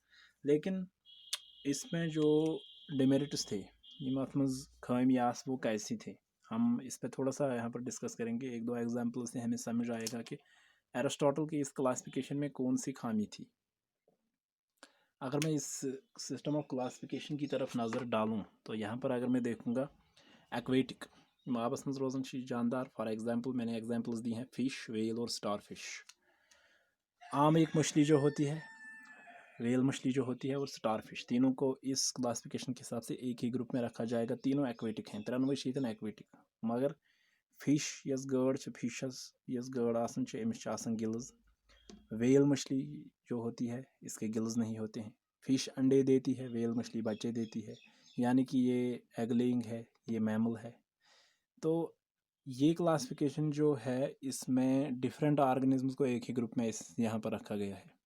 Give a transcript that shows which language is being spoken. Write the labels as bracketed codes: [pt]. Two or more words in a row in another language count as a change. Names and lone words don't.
[hi] लेकिन इसमें जो डिमेरिट्स थे, खामियास, वो कैसी थे, हम इस पर थोड़ा सा यहाँ पर डिस्कस करेंगे। एक दो एग्जाम्पल से हमें समझ आएगा कि एरिस्टोटल की इस क्लासिफिकेशन में कौन सी खामी थी। अगर मैं इस [en] system of classification [hi] की तरफ नज़र डालूँ तो यहाँ पर अगर मैं देखूँगा एक्वेटिक [ks] आबस मज रोजान जानदार। [en] for example [hi] मैंने एग्जांपल्स दी हैं [en] fish, whale [hi] और [en] star fish. [hi] आम एक मछली जो होती है, वेल मछली जो होती है, और [en] star fish, [hi] तीनों को इस क्लासिफिकेशन के हिसाब से एक ही ग्रुप में रखा जाएगा। तीनों एक्वेटिक हैं, [ks] त्रोनवे एक्वेटिक। मगर फिश यस गड़ फिशस यस गड़ आसन अमिस गिल्स। [hi] वेल मछली जो होती है इसके गिल्स नहीं होते हैं। फिश अंडे देती है, वेल मछली बच्चे देती है, यानी कि ये एगलिंग है, ये मैमल है। तो ये क्लासिफिकेशन जो है इसमें [en] different organisms [hi] को एक ही ग्रुप में इस यहाँ पर रखा गया है।